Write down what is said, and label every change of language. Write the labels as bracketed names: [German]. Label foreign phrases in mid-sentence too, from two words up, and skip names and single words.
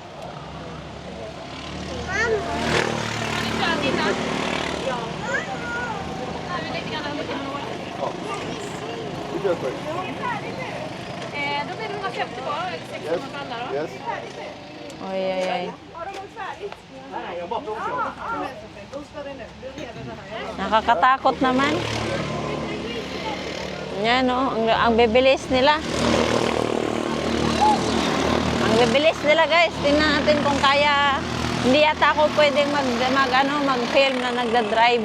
[Swedish] Har ni kört innan? Ja. Nu är lite grann under till några. Ja. Vi kör 7. Då blir det 150 kvar, eller 600 för alla då. Yes. Oj, oj, oj. Har de åkt färdigt? Nej, jag bara provkör. [Filipino] Nakakatakot naman. Yan, oh. Ang bibilis nila. Ang bibilis nila, guys. Tingnan natin kung kaya. Hindi yata ako pwedeng mag-film na nagda-drive.